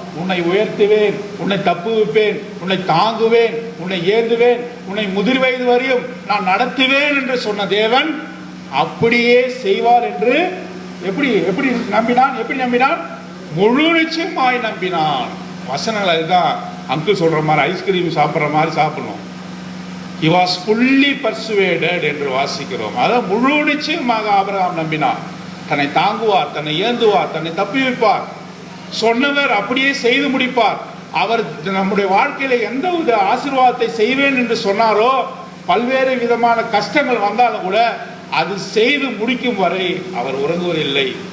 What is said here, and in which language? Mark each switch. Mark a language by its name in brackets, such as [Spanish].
[Tamil] உன்னை உயர்த்துவேன், உன்னை தப்புவிப்பேன், உன்னை தாங்குவேன், உன்னை ஏந்துவேன், உன்னை முதிர் வயது வரையும் நான் நடத்துவேன் என்று சொன்ன தேவன் அப்படியே செய்வார் என்று எப்படி எப்படி நம்பினான்? எப்படி நம்பினான்? முழு நிச்சயமாய் நம்பினான். வசனங்கள் அதுதான் அங்கிள் சொல்ற மாதிரி ஐஸ்கிரீம் சாப்பிட்ற மாதிரி சாப்பிடணும். [English] he was fully persuaded [Tamil] என்று வாசிக்கிறோம். அதான் முழு நிச்சயமாக ஆபிரகாம் நம்பினான். தன்னை தாங்குவார், தன்னை ஏந்துவார், தன்னை தப்பி வைப்பார், சொன்னவர் அப்படியே செய்து முடிப்பார். அவர் நம்முடைய வாழ்க்கையில எந்த வித ஆசீர்வாதத்தை செய்வேன் என்று சொன்னாரோ, பல்வேறு விதமான கஷ்டங்கள் வந்தாலும் கூட அது செய்து முடிக்கும் வரை அவர் உறங்குவதில்லை.